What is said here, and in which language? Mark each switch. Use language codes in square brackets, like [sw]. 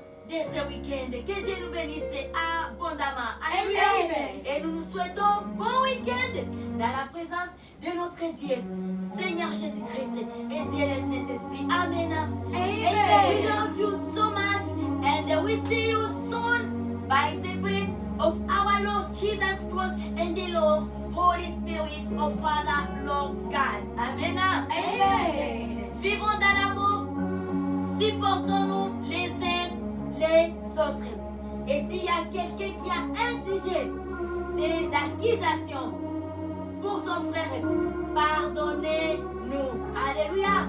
[fr] Ce week-end, que Dieu nous bénisse abondamment. Alléluia. Et nous nous souhaitons bon week-end dans la présence de notre Dieu, Seigneur Jésus-Christ et Dieu le Saint-Esprit. Amen. Amen. [en] We love you so much and we see you soon by the grace of our Lord Jesus Christ and the Lord Holy Spirit of Father, Lord God. Amen. Amen. [fr] Vivons dans l'amour, supportons-nous les uns les autres. Et s'il y a quelqu'un qui a un sujet d'accusation pour son frère, pardonnez-nous. Alléluia.